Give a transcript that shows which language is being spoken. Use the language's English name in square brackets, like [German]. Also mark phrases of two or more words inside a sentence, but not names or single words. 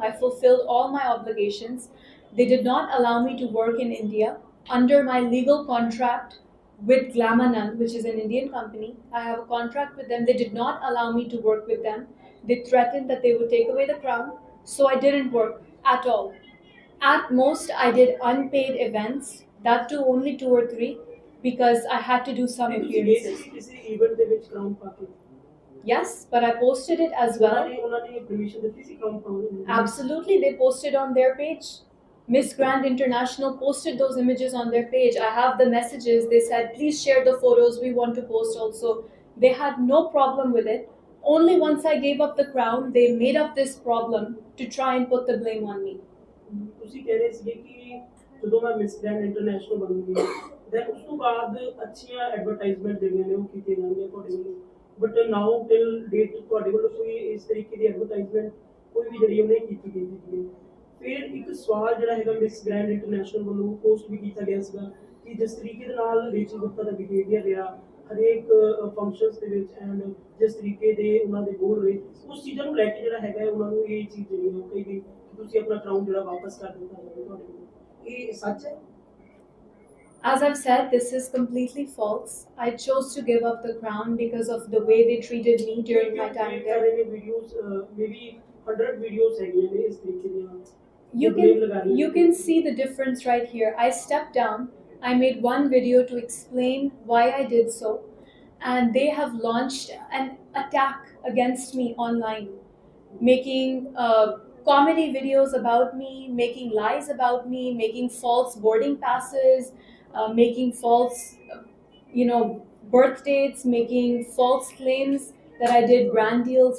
[English] I fulfilled all my obligations. They did not allow me to work in India under my legal contract with Glamanan, which is an Indian company. I have a contract with them. They did not allow me to work with them. They threatened that they would take away the crown. So I didn't work at all. At most, I did unpaid events, that too only 2 or 3, because I had to do some [Punjabi] ਤੁਸੀਂ ਗਏ [English] appearances. [Punjabi] ਸੀ ਕਿਸੇ event ਦੇ ਵਿੱਚ crown ਪਾ ਕੇ? [English] Yes, but I posted it as well. [Punjabi] ਉਹਨਾਂ ਨੇ permission ਦਿੱਤੀ ਸੀ crown ਪਾਉਣ ਦੀ? [English] Absolutely, they posted on their page. Miss Grand International posted those images on their page. I have the messages. They said, please share the photos. We want to post also. They had no problem with it. Only once I gave up the crown, they made up this problem to try and put the blame on me. [Punjabi] ਤੁਸੀਂ ਕਹਿ ਰਹੇ ਸੀਗੇ ਕਿ ਜਦੋਂ ਮੈਂ ਮਿਸ ਗ੍ਰੈਂਡ ਇੰਟਰਨੈਸ਼ਨਲ ਬਣੂਗੀ ਦੈਨ ਉਸ ਤੋਂ ਬਾਅਦ ਅੱਛੀਆਂ ਐਡਵਰਟਾਈਜ਼ਮੈਂਟ ਜਿਹੜੀਆਂ ਨੇ ਉਹ ਕੀਤੀਆਂ ਜਾਣਗੀਆਂ ਤੁਹਾਡੇ ਵੱਲੋਂ [English] but now till date [Punjabi] ਤੁਹਾਡੇ ਵੱਲੋਂ ਕੋਈ ਇਸ ਤਰੀਕੇ ਦੀ ਐਡਵਰਟਾਈਜ਼ਮੈਂਟ ਕੋਈ ਵੀ ਜਿਹੜੀ ਉਹ ਨਹੀਂ ਕੀਤੀ ਗਈ ਸੀ ਫਿਰ ਇੱਕ ਸਵਾਲ ਜਿਹੜਾ ਹੈਗਾ ਮਿਸ ਗ੍ਰੈਂਡ ਇੰਟਰਨੈਸ਼ਨਲ ਵੱਲੋਂ ਪੋਸਟ ਵੀ ਕੀਤਾ ਗਿਆ ਸੀਗਾ ਕਿ ਜਿਸ ਤਰੀਕੇ ਦੇ ਨਾਲ ਰੇਚਲ ਗੁਪਤਾ ਦਾ ਬਿਹੇਵੀਅਰ ਰਿਹਾ ਹਰੇਕ ਫੰਕਸ਼ਨਸ ਦੇ ਵਿੱਚ ਐਂਡ ਜਿਸ ਤਰੀਕੇ ਦੇ ਉਹਨਾਂ ਦੇ ਬੋਲ ਰਹੇ ਉਸ ਚੀਜ਼ਾਂ ਨੂੰ ਲੈ ਕੇ ਜਿਹੜਾ ਹੈਗਾ ਉਹਨਾਂ ਨੂੰ ਇਹ ਚੀਜ਼ ਜਿਹੜੀ ਹੈ ਕਈ ਵੀ ਤੁਸੀਂ ਆਪਣਾ ਕਰਾਊਨ ਜਿਹੜਾ ਵਾਪਸ ਕਰ ਦਿੱਤਾ ਜਾਵੇ ਤੁਹਾਡੇ ਕੋਲ ਇਹ ਸੱਚ ਹੈ? [English] As I've said, this is completely false. I chose to give up the crown because of the way they treated me during my time there. videos maybe 100 videos [Punjabi] ਹੈਗੀਆਂ ਨੇ ਇਸ ਤਰੀਕੇ ਦੀਆਂ [English] You can see the difference right here. I stepped down. I made one video to explain why I did so, and they have launched an attack against me online, making comedy videos about me, making lies about me, making false boarding passes, making false, birth dates, making false claims that I did brand deals.